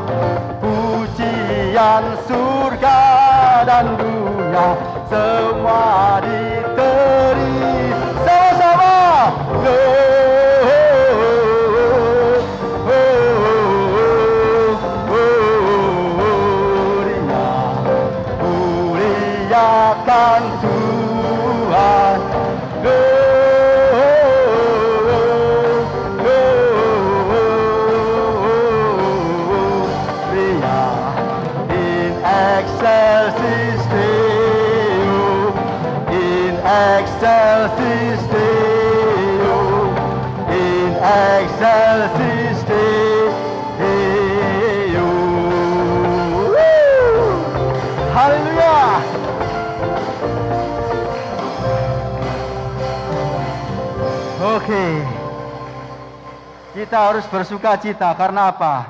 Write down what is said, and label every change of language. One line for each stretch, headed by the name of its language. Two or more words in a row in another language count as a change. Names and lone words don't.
Indonesian: Pujian surga dan dunia semua diberi sama-sama. Muliakan Tuhan.
Latin: In excelsis Deo, in excelsis Deo, in excelsis Deo.
Indonesian: Haleluya. Oke, kita harus bersuka cita karena apa?